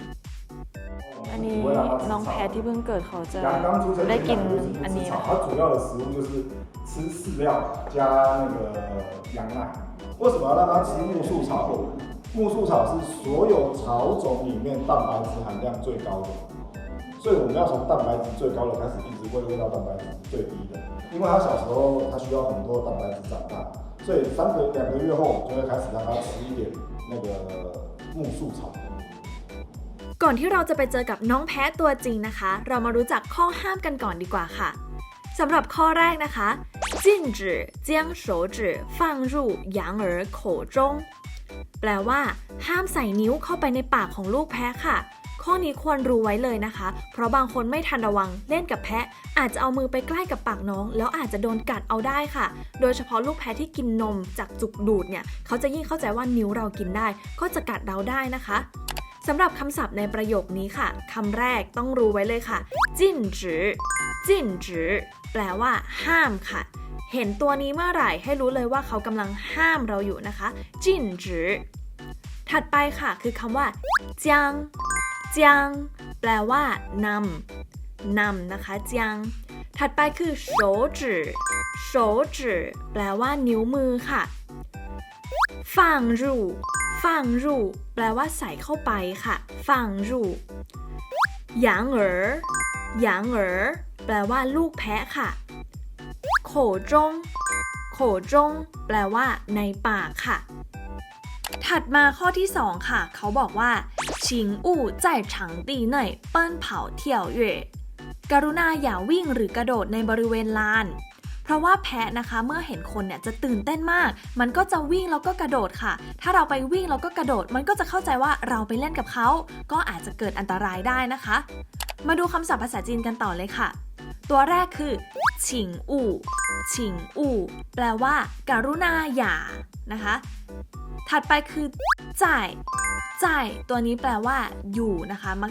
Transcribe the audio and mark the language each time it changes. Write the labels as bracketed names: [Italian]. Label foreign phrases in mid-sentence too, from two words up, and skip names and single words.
[Thai] อันนี้น้องแพะที่เพิ่งเกิดเขาจะได้กินอันนี้นะ [Chinese] 它主要的食物就是吃饲料加那个羊奶。为什么要让它吃木树草？木树草是所有草种里面蛋白质含量最高的，所以我们要从蛋白质最高的开始一直喂到蛋白质最低的。因为它小时候它需要很多蛋白质长大，所以2个月后就会开始让它吃一点那个木树草。 [Thai] ก่อนที่เราจะไปเจอกับน้องแพะตัวจริงนะคะเรามารู้จักข้อห้ามกันก่อนดีกว่าค่ะสำหรับข้อแรกนะคะจิ้ [Chinese] 禁止将手指放入羊儿口中 [Thai] แปลว่าห้ามใส่นิ้วเข้า ไปในปากของลูกแพะค่ะข้อนี้ควรรู้ไว้เลยนะคะเพราะบางคนไม่ทันระวังเล่นกับแพะอาจจะเอามือไปใกล้กับปากน้องแล้วอาจจะโดนกัดเอาได้ค่ะโดยเฉพาะลูกแพะที่กินนมจากจุกดูดเนี่ยเขาจะยิ่งเข้าใจว่านิ้วเรากินได้ก็จะกัดเราได้นะคะสำหรับคำศัพท์ในประโยคนี้ค่ะคำแรกต้องรู้ไว้เลยค่ะจิ้นจือจิ้นจื อแปลว่าห้ามค่ะเห็นตัวนี้เมื่อไหร่ให้รู้เลยว่าเขากำลังห้ามเราอยู่ นะคะจิ้นจือถัดไปค่ะคือคำว่าจางจางแปลว่านำ นะคะจางถัดไปคือ [Chinese] 手指手指 [Thai] แปลว่านิ้วมือค่ะ [Chinese] 放入放入 [Thai] แปลว่าใส่เข้าไปค่ะ [Chinese] 放入羊儿羊儿 [Thai] แปลว่าลูกแพะค่ะ [Chinese] 口中口中 [Thai] แปลว่าในปาก ค่ะถัดมาข้อที่2ค่ะเขาบอกว่า [Chinese] 请勿在场地内奔跑跳跃 [Thai] กรุณาอย่าวิ่งหรือกระโดดในบริเวณลานเพราะว่าแพะนะคะเมื่อเห็นคนเนี่ยจะตื่นเต้นมากมันก็จะวิ่งแล้วก็กระโดดค่ะถ้าเราไปวิ่งแล้วก็กระโดดมันก็จะเข้า ใจว่าเราไปเล่นกับเขาก็อาจจะเกิดอันตรายได้นะคะมาดูคำศัพท์ภาษาจีนกันต่อเลยค่ะตัวแรกคือ [Chinese] 请勿请勿 [Thai] แปลว่าการุณาอย่านะคะถัดไปคือจ่ายจ่ายตัวนี้แปลว่าอยู่นะคะมัก